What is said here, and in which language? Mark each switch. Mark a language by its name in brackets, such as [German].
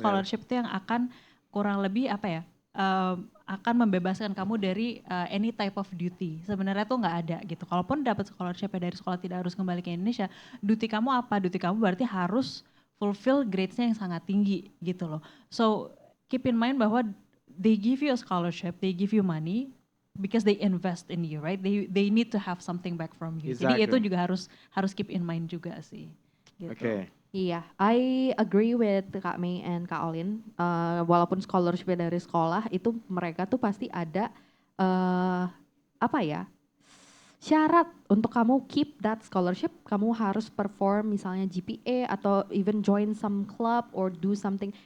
[Indonesian] scholarship itu yang akan kurang lebih apa ya, akan membebaskan kamu dari any type of duty. Sebenarnya tuh nggak ada gitu. Kalaupun dapat scholarship dari sekolah tidak harus kembali ke Indonesia, duty kamu apa? Duty kamu berarti harus fulfill grades-nya yang sangat tinggi gitu loh. [English] So keep in mind bahwa they give you a scholarship, they give you money because they invest in you, right? They need to have something back from you. [Indonesian] Jadi itu [English] Exactly. [Indonesian] juga harus keep in mind juga sih. Gitu. Oke. [English] Iya, I agree with Kak Mei and Kak Olin. [Indonesian] Walaupun scholarship dari sekolah itu mereka tuh pasti ada apa ya, syarat untuk kamu keep that scholarship. Kamu harus perform misalnya GPA atau even join some club or do something.